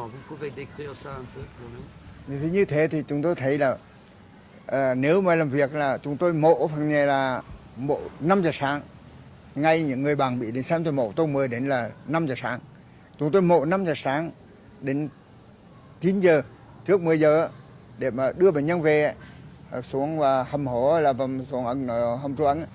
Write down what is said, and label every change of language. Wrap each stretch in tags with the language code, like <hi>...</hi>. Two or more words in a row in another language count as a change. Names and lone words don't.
<fr>Vous pouvez décrire ça un peu pour nous?</fr> <vi>thì như thế thì chúng tôi thấy là nếu mà làm việc là chúng tôi mổ phần này là mổ 5 giờ sáng. Ngay những người bạn bị đến xem tôi mổ tôi mới đến là 5 giờ sáng. Chúng tôi mổ 5 giờ sáng đến 9 giờ, trước 10 giờ để mà đưa bệnh nhân về xuống và hầm hổ là xuống hầm trú ẩn.</vi>